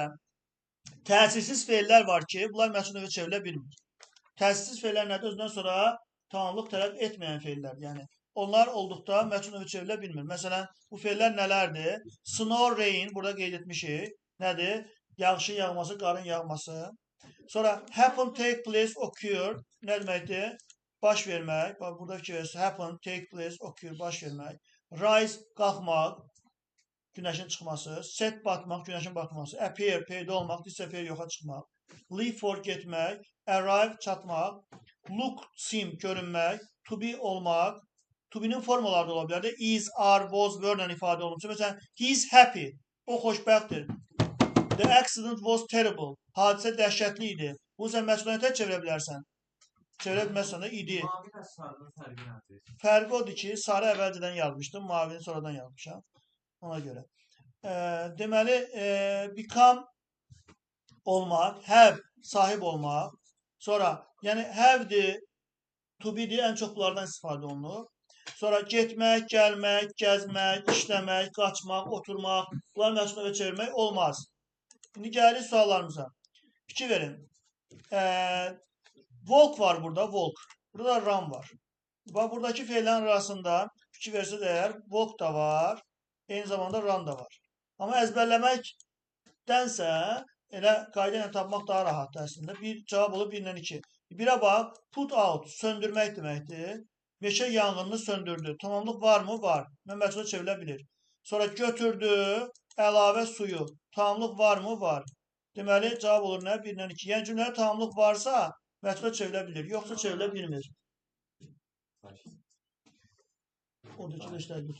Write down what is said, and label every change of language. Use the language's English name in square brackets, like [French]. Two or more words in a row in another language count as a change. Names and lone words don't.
[Azerbaijani] Təsirsiz feillər var ki, bunlar məhsul növə çevrilə bilmir. Təsirsiz feillər nədir? Özündən sonra tamamlıq tələb etməyən feillər. Yəni, onlar olduqda məhsul növə çevrilə bilmir. Məsələn, bu feillər nələrdir? [English] Snow, rain, [Azerbaijani] burada qeyd etmişik. Nədir? Yağışın yağması, qarın yağması. [English] Sonra happen, take place, occur. [Azerbaijani] Nə deməkdir? Baş vermək. Burada fikir verirsiniz. [English] Happen, take place, occur, [Azerbaijani] baş vermək. Rise, qalxmaq. Günəşin çıxması. Set, batmaq, günəşin batması. Appear, peyda olmaq, disappear, yoxa çıxmaq. [English] Leave, for, [Azerbaijani] getmək. Arrive, çatmaq. [English] Look, seem, görünmək. To be, [Azerbaijani] olmaq. [English] To be'nin [Azerbaijani] formaları da ola bilər. [English] Is, are, was, were [Azerbaijani] ilə ifadə olunur. Məsələn, [English] he is happy. [Azerbaijani] O xoşbəxtdir. [English] The accident was terrible. [Azerbaijani] Hadisə dəhşətli idi. Bunu sən məsuliyyətə çevirə bilərsən. Çevirə bilməzsən də idi. Fərqi odur ki, sarı əvvəlcədən yazmışdım, mavini sonradan yazmışam. Ona görə. Deməli, become olmaq, have, sahib olmaq. Sonra, yəni have-dir, to be-dir, ən çox bunlardan istifadə olunur. Sonra getmək, gəlmək, gəzmək, işləmək, qaçmaq, oturmaq, bunlar məsul növə çevirmək olmaz. İndi gəlirik suallarımıza. Fikir verin. Walk var burada, walk. Burada run var. Buradakı feillərin arasında fikir versəz əgər, walk da var, eyni zamanda run da var. Amma əzbərləməkdənsə elə qayda ilə tapmaq daha rahatdır əslində. Bir cavab olur 1 ilə 2. Birə bax, [English] put out [Azerbaijani] söndürmək deməkdir. Meşə yanğınını söndürdü. Tamamlıq varmı? Var. Mən məchula çevrilə bilir. Sonra götürdü, əlavə suyu. Tamamlıq varmı? Var. Deməli cavab olur nə? 1 ilə 2. Yəni cümlədə tamamlıq varsa məchula çevrilə bilir. Yoxsa çevrilə bilmir. Oradakı beşləri götür.